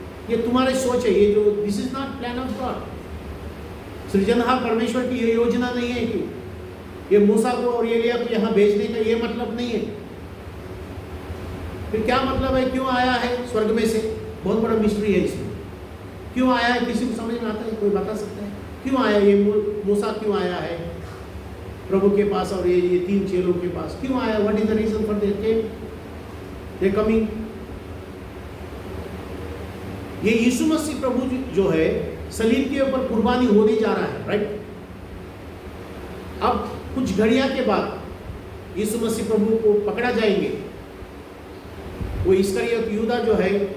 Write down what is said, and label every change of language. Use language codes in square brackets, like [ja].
[hi] ये तुम्हारी सोच है, ये जो [en] This is not plan of God. [hi] सृजनहार परमेश्वर की ये योजना नहीं है कि ये मूसा को और एलिया को यहाँ भेजने का ये मतलब नहीं है। फिर क्या मतलब है? क्यों आया है स्वर्ग में से? बहुत बड़ा मिस्ट्री है इसमें। क्यों आया है? किसी को समझ में आता है? कोई बता सकता है क्यों आया ये मूसा? क्यों आया है प्रभु के पास और ये 3 चेलों के पास क्यों आया? [en] What is the reason for they coming? [hi] ये यीशु मसीह प्रभु जो है सलीब के ऊपर कुर्बानी होने जा रहा है, राइट? अब कुछ घड़ियां के बाद यीशु मसीह प्रभु को पकड़ा जाएंगे। वो इस्करियत यूदा जो है